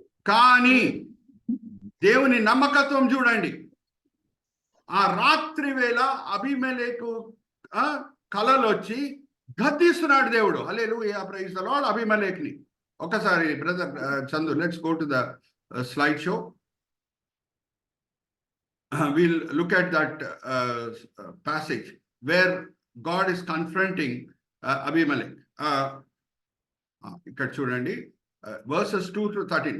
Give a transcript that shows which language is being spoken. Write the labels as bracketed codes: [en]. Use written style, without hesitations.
[te] కానీ దేవుని నమ్మకత్వం చూడండి. ఆ రాత్రి వేళ అబీమెలెకు కలలు వచ్చి గద్దిస్తున్నాడు దేవుడు. [en] Hallelujah, praise the lord. [te] అబీమెలెక్ని ఒకసారి [en] Brother Chandu, let's go to the slide show. we'll look at that passage where God is confronting Abimelech. [te] ఇక్కడ చూడండి, [en] verses 2 to 13.